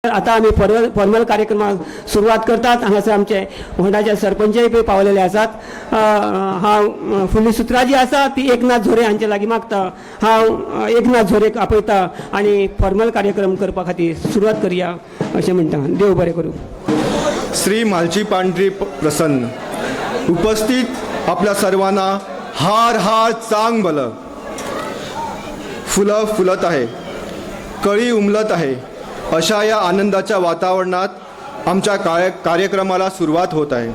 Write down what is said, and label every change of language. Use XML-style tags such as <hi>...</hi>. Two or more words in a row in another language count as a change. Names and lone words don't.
<kok>आता आम्ही फॉर्मल कार्यक्रमाक सुरुवात करतात। हांगासर आमचे होंडाचे सरपंचय पळय पावलेले आसात। हांव फुडली सुत्रां जी आसा ती एकनाथ झोरे हांचे लागीं मागता। हांव एकनाथ झोरेक आपयता आनी फॉर्मल कार्यक्रम करपा खातीर सुरवात करया अशें म्हणटा। देव बरें करूं।</kok> <mr>श्री म्हालची पांढरी प्रसन्न उपस्थित आपल्या सर्वांना हार हार चांग भलं। फुलं फुलत आहे, कळी उमलत आहे, अशा या आनंदाच्या वातावरणात आमच्या कार्यक्रमाला सुरुवात होत आहे।</mr>